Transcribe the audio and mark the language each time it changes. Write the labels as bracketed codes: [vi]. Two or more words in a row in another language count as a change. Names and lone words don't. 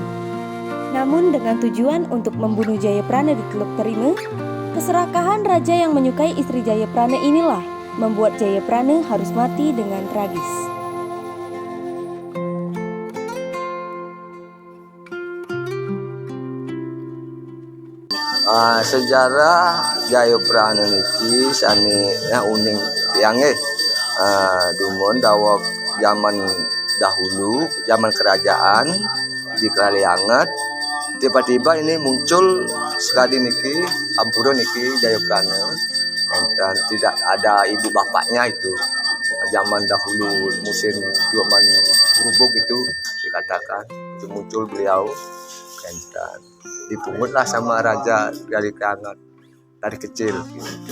[id] Namun dengan tujuan untuk membunuh Jayaprana di Teluk Terima, keserakahan raja yang menyukai istri Jayaprana inilah membuat Jayaprana harus mati dengan tragis. Sejarah Jayaprana [ban] niki sani uning tiange dumun dawuh [id] zaman dahulu, zaman kerajaan di Kalianget, tiba-tiba ini muncul sekali [ban] niki Ampura niki [id] Jayaprana, dan tidak ada ibu bapaknya itu. Zaman dahulu musim zaman berubuk itu dikatakan itu muncul beliau, dan dipungutlah sama raja dari Kalianget dari kecil gitu.